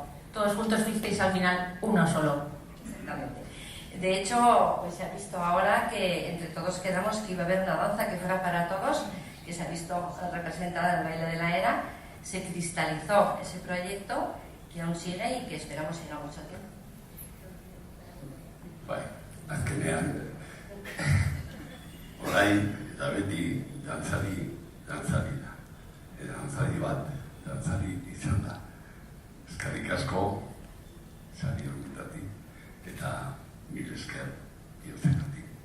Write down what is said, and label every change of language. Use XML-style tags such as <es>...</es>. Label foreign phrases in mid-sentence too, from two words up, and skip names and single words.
<es>Todos juntos fuisteis al final uno solo. Exactamente. De hecho, pues se ha visto ahora que entre todos quedamos que iba a haber una danza que fuera para todos, que se ha visto representada en el baile de la era, se cristalizó ese proyecto que aún sigue y que esperamos siga mucho tiempo.</es> <eu>Bai, azkenean, orain eta beti dantzari da. Dantzari bat, dantzari izan da. Eskerrik asko, sari honetatik, eta mil esker bihotzegatik.</eu>